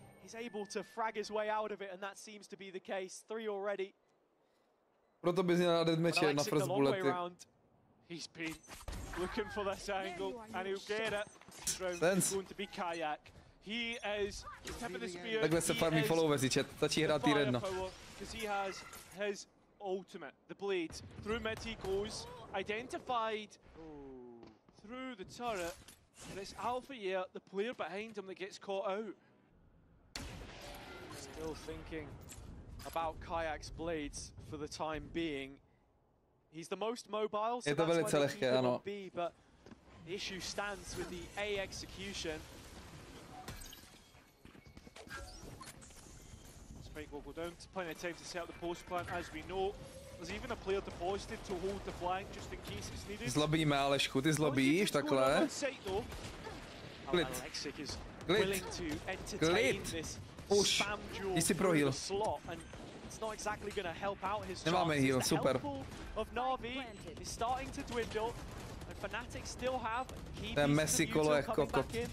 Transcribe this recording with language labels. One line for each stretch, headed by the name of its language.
English: He's able to frag his way out of it, and that seems to be the case. 3 already.
Czech: Proto bys měl na deathmatche na first bullety.
English: He's been looking for this angle, and he'll get it. Sense. Going to be Kayak. He is the tip of the spear.
Czech: Takhle se farmí followers, chat. Stačí hrát tier 1.
English: Because he has his ultimate, the blade. Through mid he goes, identified through the turret. And it's Alpha here, the player behind him, that gets caught out. Still thinking about Kayak's blades for the time being. He's the most mobile, so that's why the will be, but the issue stands with the A execution. Spike will go down, plenty of time to set up the post plant, as we know. There's even a player deposited to hold the flank just in case it's needed.
Czech: Zlobíme, Alešku, ty zlobíš takhle. Klid.
English: ALEXIIIK is willing to entertain this spam duel through the slot, and it's not exactly going to help out his chances. The health pool of NAVI is starting to dwindle, and FNATIC still have key pieces of util coming back in.